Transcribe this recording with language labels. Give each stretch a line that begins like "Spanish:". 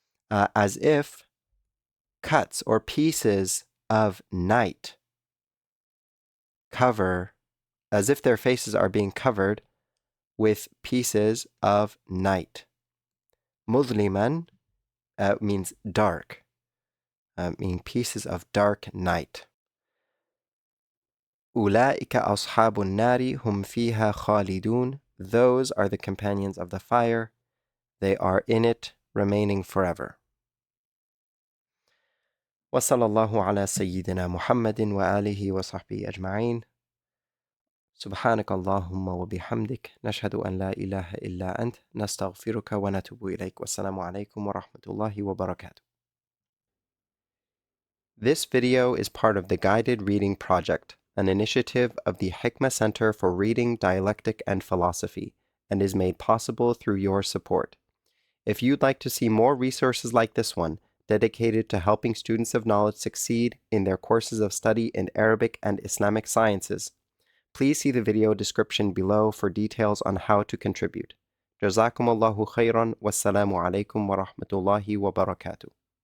English: As if cuts or pieces of night cover, as if their faces are being covered with pieces of night. Muzliman means dark, meaning pieces of dark night.
Arabic: أولئك أصحاب النار هم فيها خالدون.
English: Those are the companions of the fire. They are in it, remaining forever.
Arabic: وصلى الله على سيدنا محمد وآله وصحبه أجمعين. سبحانك اللهم وبحمدك نشهد أن لا إله إلا أنت نستغفرك ونتوب إليك. والسلام عليكم ورحمة الله وبركاته.
English: This video is part of the Guided Reading Project, an initiative of the Ḥikmah Center for Reading, Dialectic, and Philosophy, and is made possible through your support. If you'd like to see more resources like this one, dedicated to helping students of knowledge succeed in their courses of study in Arabic and Islamic sciences, please see the video description below for details on how to contribute. Jazakumullahu khairan. Wassalamu alaikum wa rahmatullahi wa barakatuh.